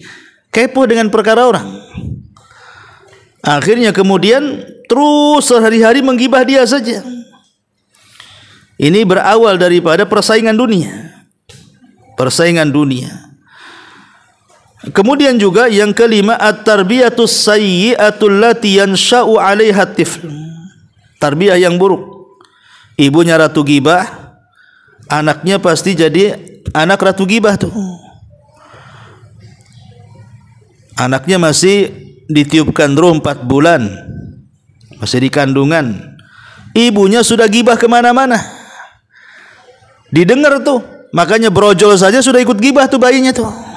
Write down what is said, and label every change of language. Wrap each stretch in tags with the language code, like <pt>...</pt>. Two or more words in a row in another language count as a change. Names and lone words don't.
<id>Kepo dengan perkara orang. Akhirnya kemudian terus sehari-hari menggibah dia saja. Ini berawal daripada persaingan dunia. Persaingan dunia. Kemudian juga yang kelima,</id> <ar>التربية السيئة التي ينشأ عليها طفل.</ar> <id>Tarbiyah yang buruk. Ibunya ratu gibah, anaknya pasti jadi anak ratu gibah tuh. Anaknya masih ditiupkan ruh 4 bulan, masih di kandungan, ibunya sudah gibah kemana-mana, didengar tuh, makanya brojol saja sudah ikut gibah tuh bayinya tuh.</id>